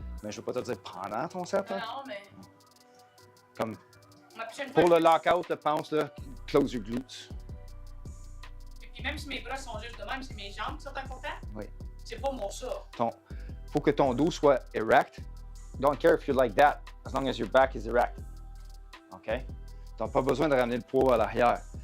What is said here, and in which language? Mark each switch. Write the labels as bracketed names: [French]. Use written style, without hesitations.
[French] Mais je veux pas te dire pendant ton set. Là. Non, mais. Comme Ma prochaine pour fois, le lockout, le pounce, là, [English] close your glutes. [French] Puis même si mes bras sont juste de même, c'est mes jambes qui sont à côté. Oui. C'est pas mon ça. Faut que ton dos soit erect. [English] Don't care if you're like that, as long as your back is erect. OK? [French] Tu n'as pas besoin de ramener le poids à l'arrière.